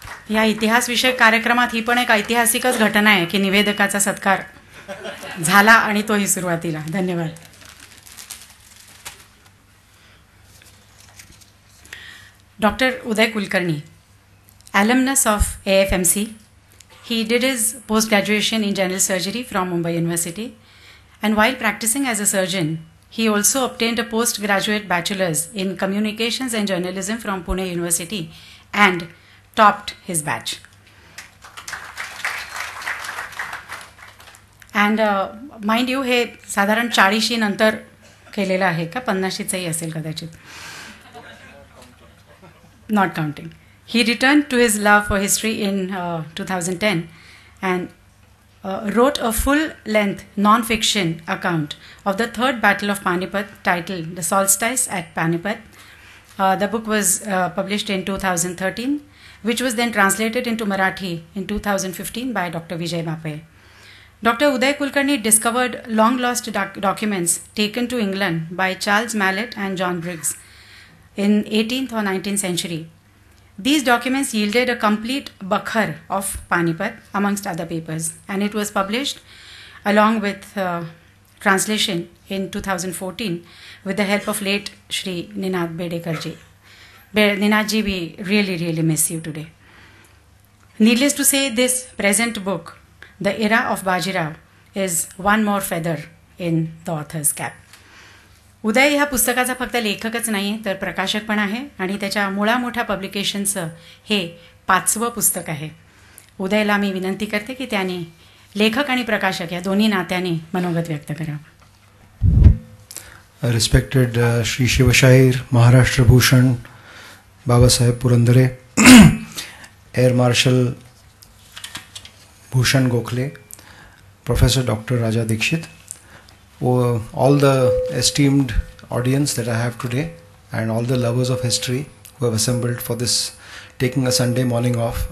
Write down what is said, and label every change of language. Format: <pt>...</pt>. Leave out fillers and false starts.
<mr>या इतिहासविषयक कार्यक्रमात ही पण एक ऐतिहासिकच घटना आहे की निवेदकाचा सत्कार झाला आणि तोही सुरुवातीला. धन्यवाद.</mr> <en>Doctor Uday Kulkarni, alumnus of AFMC. He did his post-graduation in general surgery from Mumbai University, and while practicing as a surgeon, he also obtained a postgraduate bachelor's in communications and journalism from Pune University and topped his batch. And mind you,</en> <mr>हे साधारण 40 नंतर केलेलं आहे का, 50शीचंही असेल कदाचित,</mr> <en>not counting. He returned to his love for history in 2010 and wrote a full-length non-fiction account of the Third Battle of Panipat titled The Solstice at Panipat. The book was published in 2013, which was then translated into Marathi in 2015 by Dr. Vijay Bape. Dr. Uday Kulkarni discovered long-lost documents taken to England by Charles Mallet and John Briggs in 18th or 19th century. These documents yielded a complete Bakhar of Panipat, amongst other papers, and it was published along with translation in 2014 with the help of late Shri Ninad Bedekarji. Ninadji, we really, really miss you today. Needless to say, this present book, The Era of Bajirao, is one more feather in the author's cap.</en> <mr>उदय ह्या पुस्तकाचा फक्त लेखकच नाही तर प्रकाशक पण आहे आणि त्याच्या मुळा मोठ्या पब्लिकेशनचं हे 5वं पुस्तक आहे. उदयला मी विनंती करते की त्याने लेखक आणि प्रकाशक या दोन्ही नात्याने मनोगत व्यक्त करावं.</mr> <en>Respected Shri Shivshahir Maharashtra Bhushan Babasaheb Purandare, air marshal Bhushan Gokhale, professor doctor Raja Dixit, all the esteemed audience that I have today, and all the lovers of history who have assembled for this, taking a Sunday morning off.</en>